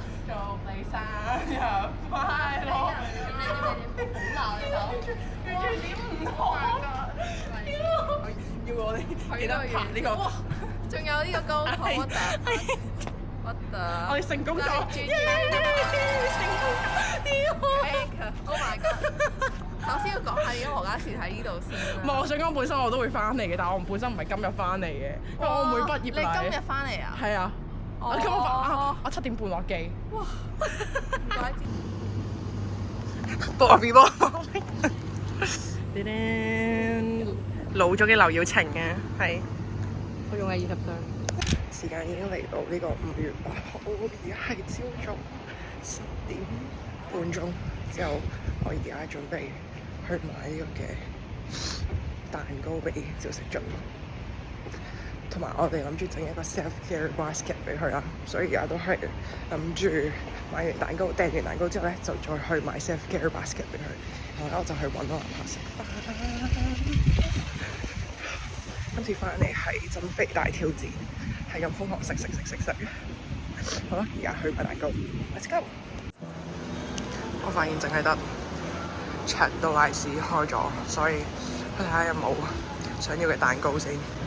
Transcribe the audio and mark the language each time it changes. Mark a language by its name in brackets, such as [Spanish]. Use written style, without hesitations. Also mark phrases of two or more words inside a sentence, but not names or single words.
[Cantonese] 祝你生日快樂！好鬧你手，完全點唔到啊！要我哋記得拍呢個。仲有呢個GoPro，我哋成功咗！ [English] Oh my god！ [Cantonese] 首先要講下點解何家士喺呢度先。唔係，我想講本身我都會翻嚟嘅，但係我本身唔係今日翻嚟嘅，因為我妹畢業禮。你今日翻嚟啊？係啊，我今日我7點半落機。哇！唔怪之。波比波。老咗嘅劉耀晴嘅係。我仲係20歲。時間已經嚟到呢個5月8號，而家係朝早 10點半鐘之後，我而家準備去買呢個嘅蛋糕俾趙食俊，同埋我哋諗住整一個 [English] self-care basket [Cantonese] 俾佢啦，所以而家都係諗住買完蛋糕訂完蛋糕之後咧，就再去買 [English] self-care basket [Cantonese] 俾佢。然後我就去揾我男朋友食飯。今次翻嚟係增肥大挑戰，係咁瘋狂食。好啦，而家去買蛋糕 ， [English] Let's go！ [Cantonese] 我發現淨係得長度賴士開咗，所以去睇下有冇想要嘅蛋糕先。